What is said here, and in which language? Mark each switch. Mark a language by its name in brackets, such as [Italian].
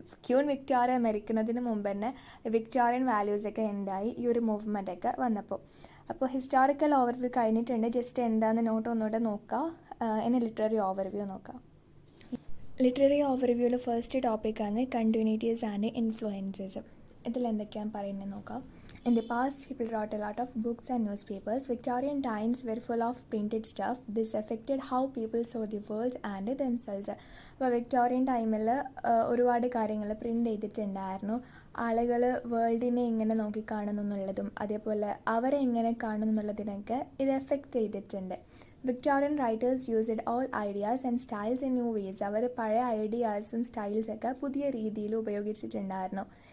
[Malayalam] Queen Victoria മരിക്കുന്നതിന് മുമ്പ് തന്നെ വിക്ടോറിയൻ വാല്യൂസൊക്കെ എൻഡായി ഈ ഒരു മൂവ്മെൻറ്റൊക്കെ വന്നപ്പോൾ. അപ്പോൾ ഹിസ്റ്റോറിക്കൽ ഓവർവ്യൂ കഴിഞ്ഞിട്ടുണ്ട്. ജസ്റ്റ് എന്താണെന്ന് നോട്ട് ഒന്നുകൂടെ നോക്കാം. ഇനി ലിറ്റററി ഓവർവ്യൂ നോക്കാം. ലിറ്റററി ഓവർവ്യൂവിൽ ഫസ്റ്റ് ടോപ്പിക്കാണ് കണ്ടിന്യൂറ്റീസ് ആൻഡ് ഇൻഫ്ലുവൻസസ്. ഇതിലെന്തൊക്കെയാണ് പറയുന്നത് നോക്കാം. [English] In the past, people wrote a lot of books and newspapers. Victorian times were full of printed stuff. This affected how people saw the world and themselves. [Malayalam] അപ്പോൾ Victorian ടൈമിൽ ഒരുപാട് കാര്യങ്ങൾ print ചെയ്തിട്ടുണ്ടായിരുന്നു. ആളുകൾ വേൾഡിനെ എങ്ങനെ നോക്കിക്കാണുന്നു എന്നുള്ളതും അതേപോലെ അവരെ എങ്ങനെ കാണുന്നു എന്നുള്ളതിനൊക്കെ ഇത് എഫക്റ്റ് ചെയ്തിട്ടുണ്ട്. [English] Victorian writers used old ideas and styles in new ways. [Malayalam] അവർ പഴയ ഐഡിയാസും സ്റ്റൈൽസൊക്കെ പുതിയ രീതിയിൽ ഉപയോഗിച്ചിട്ടുണ്ടായിരുന്നു.